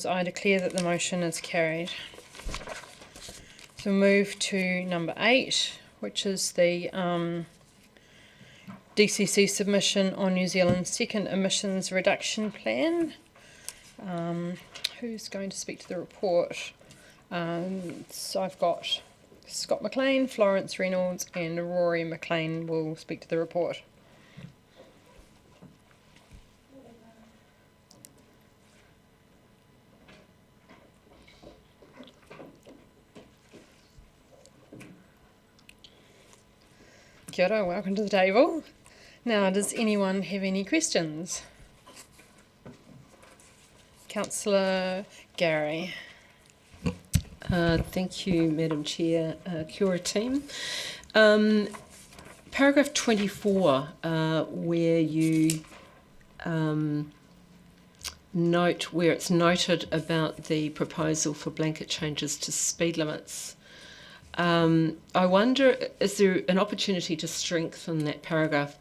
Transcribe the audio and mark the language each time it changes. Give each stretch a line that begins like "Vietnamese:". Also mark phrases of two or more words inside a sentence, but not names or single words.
English: I declare that the motion is carried. So we'll move to number 8, which is the DCC submission on New Zealand's second emissions reduction plan. Who's going to speak to the report? So I've got Scott McLean, Florence Reynolds and Rory McLean will speak to the report.
Māori: Kia ora,
English: welcome to the table. Now, does anyone have any questions? Councillor Gary. Thank you, Madam Chair.
Māori: Kia ora,
English: team. Paragraph 24, where you note where it's noted about the proposal for blanket changes to speed limits. I wonder, is there an opportunity to strengthen that paragraph?